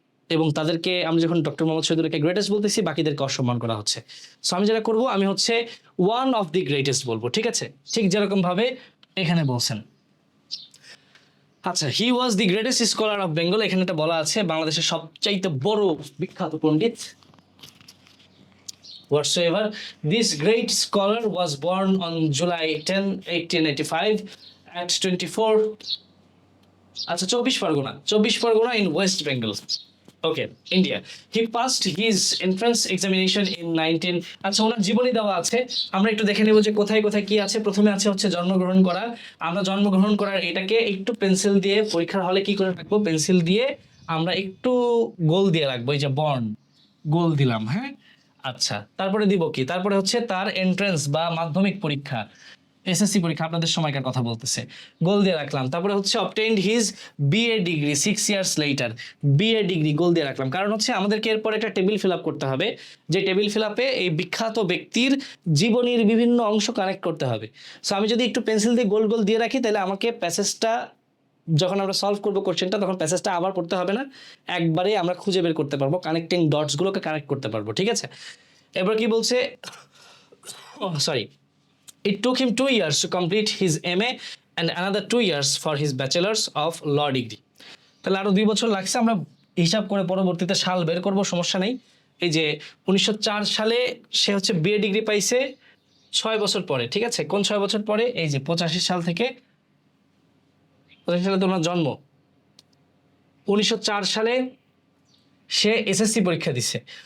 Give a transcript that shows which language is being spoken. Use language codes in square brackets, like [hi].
[bn] এবং তাদেরকে আমি যখন ডক্টর মোহাম্মদ শহীদুল্লাহকে গ্রেটেস্ট বলতেছি, বাকিদেরকে অসম্মান করা হচ্ছে। সো আমি যেটা করবো, আমি হচ্ছে [en] one of the greatest [bn] বলবো, ঠিক আছে? ঠিক যেরকমভাবে এখানে বলছেন। আচ্ছা, [en] he was the greatest scholar of Bengal, [bn] এখানে এটা বলা আছে বাংলাদেশের সবচাইতে বড় বিখ্যাত পণ্ডিত। [en] Whatsoever, this great scholar was born on July 10, 1885 at 24, আচ্ছা 24 Pargana in West Bengal. Okay, India. He passed his entrance examination in 19, [bn] আচ্ছা ওনার জীবনী দেওয়া আছে, আমরা একটু দেখে নেব যে কোথায় কোথায় কি আছে। প্রথমে আছে হচ্ছে জন্মগ্রহণ করা। আমরা জন্মগ্রহণ করার এটাকে একটু পেন্সিল দিয়ে পরীক্ষার হলে কি করে রাখবো, পেন্সিল দিয়ে আমরা একটু গোল দিয়ে রাখবো, এই যে বর্ণ গোল দিলাম, হ্যাঁ। আচ্ছা, তারপরে দিব কি, তারপরে হচ্ছে তার এন্ট্রান্স বা মাধ্যমিক পরীক্ষা, এসএসসি পরীক্ষা, আপনাদের সময়কার কথা বলতেছে, গোল দিয়ে রাখলাম। তারপরে হচ্ছে [en] obtained his BA degree 6 years later, [bn] BA degree গোল দিয়ে রাখলাম। কারণ হচ্ছে আমাদেরকে এরপর একটা টেবিল ফিল আপ করতে হবে, যে টেবিল ফিল আপে এই বিখ্যাত ব্যক্তির জীবনীর বিভিন্ন অংশ কানেক্ট করতে হবে। সো আমি যদি একটু পেন্সিল দিয়ে গোল গোল দিয়ে রাখি, তাহলে আমাকে প্যাসেজটা যখন আমরা সলভ করবো কোশ্চেনটা, তখন প্যাসেজটা আবার পড়তে হবে না, একবারে আমরা খুঁজে বের করতে পারবো, কানেক্টিং ডটসগুলোকে কানেক্ট করতে পারবো, ঠিক আছে? এবার কি বলছে, sorry, [en] it took him 2 years to complete his MA and another 2 years for his bachelor's of law degree. [bn] তাহলে আরো 2 বছর লাগছে, আমরা হিসাব করে পরবর্তীতে সাল বের করব, সমস্যা নেই। এই যে 1904 সালে সে হচ্ছে বিএ ডিগ্রি পাইছে 6 বছর পরে, ঠিক আছে? কোন 6 বছর পরে? এই যে 85 সাল থেকে, 85 সালে তো ওনার জন্ম, 1904 সালে সে এসএসসি পরীক্ষা দিছে।